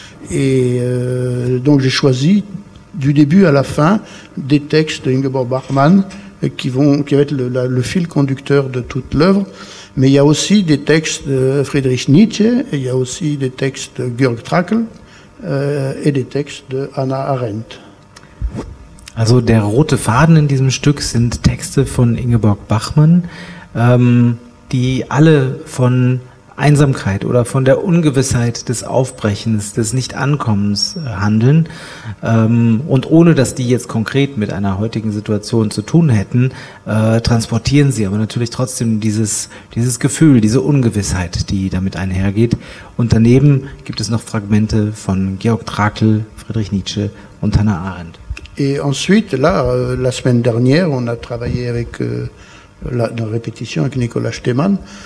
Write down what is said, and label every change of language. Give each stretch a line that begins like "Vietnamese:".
French: Et donc j'ai choisi du début à la fin des textes de Ingeborg Bachmann qui vont être le fil conducteur de toute l'œuvre. Mais il y a aussi des textes de Friedrich Nietzsche, et il y a aussi des textes de Georg Trakl et des textes de Hannah Arendt.
German: Also der rote Faden in diesem Stück sind Texte von Ingeborg Bachmann, die alle von Einsamkeit oder von der Ungewissheit des Aufbrechens, des Nichtankommens handeln. Und ohne, dass die jetzt konkret mit einer heutigen Situation zu tun hätten, transportieren sie aber natürlich trotzdem dieses Gefühl, diese Ungewissheit, die damit einhergeht. Und daneben gibt es noch Fragmente von Georg Trakl, Friedrich Nietzsche und Hannah Arendt.
French: Et ensuite, là, la semaine dernière, on a travaillé avec dans la répétition avec Nicolas Stemann.